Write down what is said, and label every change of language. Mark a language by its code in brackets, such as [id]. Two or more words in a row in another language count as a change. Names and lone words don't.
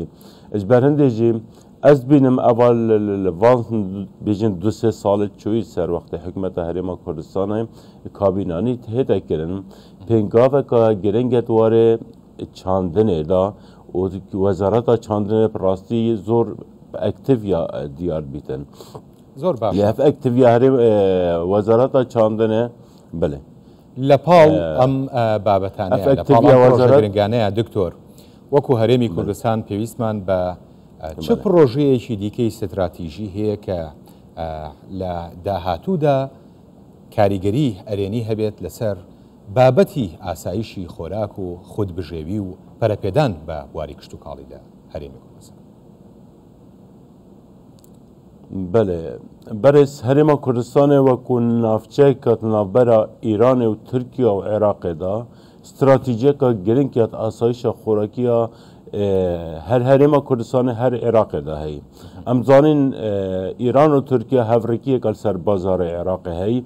[ku] Ji ber hindê jî ez bînim eva li van bêjin du sê salê çoyî ser wextê hikûmeta Herêma Kurdistanê kabînanî hête kirin pêngaveka giringet warê çandinê da û wezareta çandinê rastî zor ektiv ya diyar bîtin. [ckb] زۆر باش [ku] ev ektiviya herê wezareta çandinê bile [ckb] لەپاڵ ئەم بابەتانەیە لەپاڵ گرنگانەیە دکتۆر وەکو هەرێمی کوردستان پێویستمان بە چ پرۆژەیەکی دیکەی استراتیژی هەیە کە لە داهاتوودا کاریگەری ئەرێنی هەبێت لەسەر بابەتی ئاسایشی خۆراک و خودبژێوی و پەرەپێدان بە بواری کشتوکاڵی لە هەرێمی کوردستان. [ku] بله برز هرێما Kurdistanê wekû navçeyeka navbera Îranê û Tirkiye û Iraqê da stratîjiyeka giring ya asayişa xwerakî her herêma Kurdistanê her Iraqê da heye. Em zanîn Îran û Tirkiye hevrekiyek li ser bazarê Iraqê heye.